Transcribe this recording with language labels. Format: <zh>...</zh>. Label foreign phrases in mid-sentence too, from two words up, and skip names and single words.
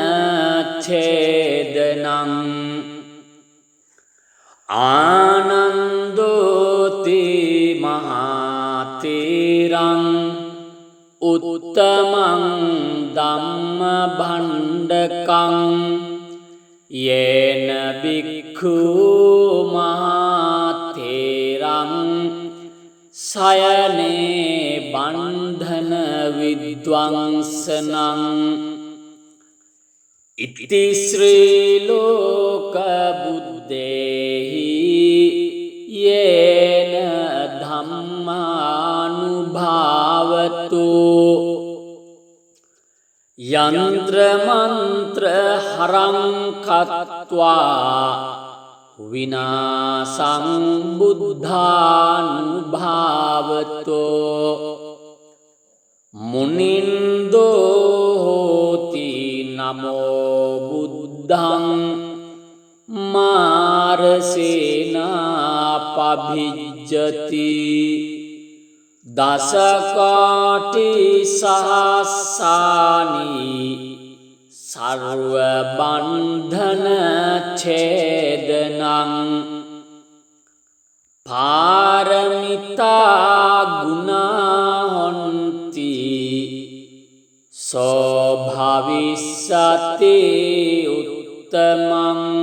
<pi>ඡේදනං ආනන්දෝති මහතේරං උත්තමං ධම්ම භණ්ඩකං යේන බික්ඛු මහතේරං සයනේ බන්ධන විද්වංසනං ඉති ශ්‍රී ලෝක බුද්දේහි යේන ධම්මානුභාවතු යන්ත්‍ර මන්ත්‍ර හරං කତ୍වා විනාසං බුද්ධානුභාවතෝ මුනින්දෝ හෝති නමෝ බුද්ධං මාරසේනා පභිජ්ජති දසකාටි සහස්සානි සර්ව බන්ධන ඡේදනං පාරමිතා ගුණා හොන්ති සෝ භවිස්සති උත්තමං</pi>